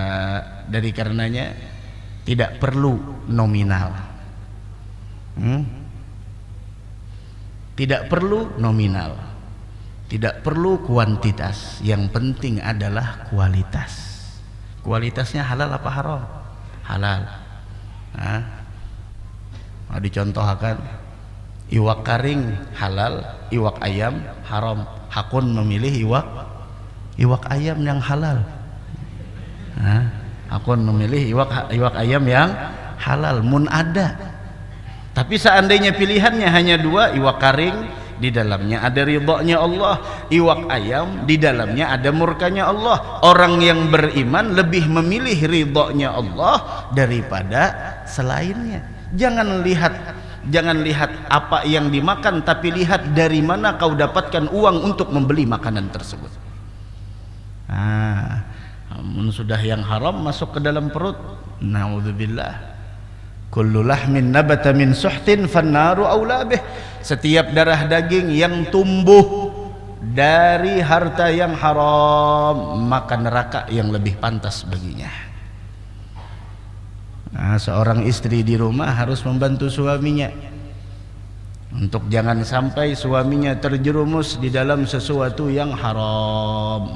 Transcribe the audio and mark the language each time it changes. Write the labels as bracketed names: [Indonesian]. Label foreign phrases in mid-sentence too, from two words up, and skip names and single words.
[Indonesian] Dari karenanya tidak perlu nominal, tidak perlu nominal, tidak perlu kuantitas. Yang penting adalah kualitas. Kualitasnya halal apa haram? Halal. [Banjar] Dicontohkan, iwak karing halal, iwak ayam haram. Hakun memilih iwak ayam yang halal. Hakun memilih iwak ayam yang halal. Mun ada. [Indonesian] Tapi seandainya pilihannya hanya dua, [Banjar] iwak karing [Indonesian] di dalamnya ada ridhonya Allah, [Banjar] iwak ayam [Indonesian] di dalamnya ada murkanya Allah. Orang yang beriman lebih memilih ridhonya Allah daripada selainnya. Jangan lihat apa yang dimakan, tapi lihat dari mana kau dapatkan uang untuk membeli makanan tersebut. Namun sudah yang haram masuk ke dalam perut, naudzubillah. [Arabic] Kullu lahmin nabata min suhtin fannaru aula bih. [Indonesian] setiap darah daging yang tumbuh dari harta yang haram, maka neraka yang lebih pantas baginya. Nah, seorang istri di rumah harus membantu suaminya untuk jangan sampai suaminya terjerumus di dalam sesuatu yang haram.